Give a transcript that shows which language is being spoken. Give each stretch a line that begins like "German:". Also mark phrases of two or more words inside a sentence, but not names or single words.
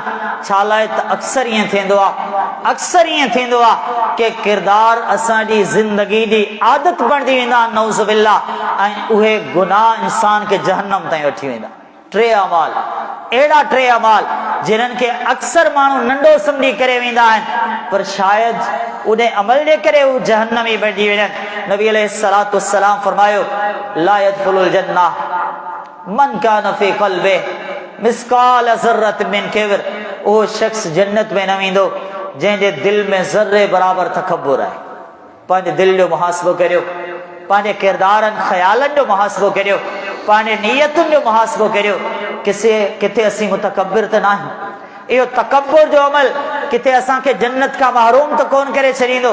Sindhi: छा लाइ त अक्सर ईअं थींदो आहे कि किरदार असांजी ज़िंदगी जी आदत बणिजी वेंदा,
Arabic: نعوذ بالله,
Sindhi: ऐं उहे गुनाह इंसान खे जहन्नम ताईं वठी वेंदा। 3 अमाल, अहिड़ा 3 अमाल जिन्हनि खे अक्सर माण्हू नंढो सम्झी करे वेंदा आहिनि, पर शायदि उन अमल जे करे उहे जहन्नमी बणिजी वञनि। नबी
Arabic: عليه الصلاة والسلام
Sindhi: फरमायो,
Arabic: لا يدخل الجنة من كان في قلبه مثقال ذرة من كبر,
Sindhi: उहो शख्स जन्नत में न वेंदो जंहिंजे दिल में ज़र्रे बराबर तकब्बुर आहे। पंहिंजे दिल जो मुहासिबो करियो, पंहिंजे किरदारनि ख़्यालनि जो मुहासिबो करियो, पंहिंजे नियतुनि जो मुहासिबो करियो, किथे असीं मुतकब्बिर त न आहियूं। इहो तकब्बुर जो अमल किथे असांखे जन्नत खां महरूम त कोन करे छॾींदो।